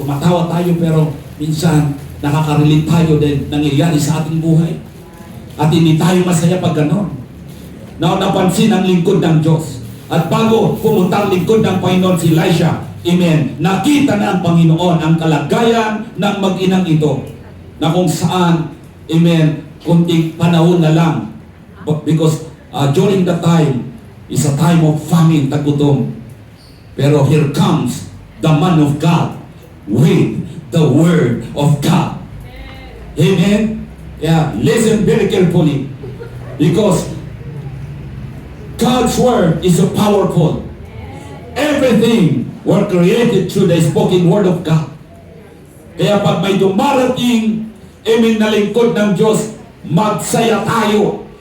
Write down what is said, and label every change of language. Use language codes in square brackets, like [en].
[tl] Tumatawa tayo pero minsan nakaka-relate tayo dahil nangyayari sa ating buhay. At hindi tayo masaya pag ganon. Na napansin ang lingkod ng Diyos. At bago pumunta ang lingkod ng Panginoon si Elisha, amen, nakita na ang Panginoon ang kalagayan ng mag-inang ito. Na kung saan, amen, kunting panahon na lang. [en] Because during that time, is a time of famine, tagutom. Pero here comes the man of God with the word of God. Amen? Yeah, listen very carefully. Because God's word is so powerful. Everything were created through the spoken word of God. [tl] Kaya pag may dumarating, amen, na lingkod ng Diyos, magsaya tayo.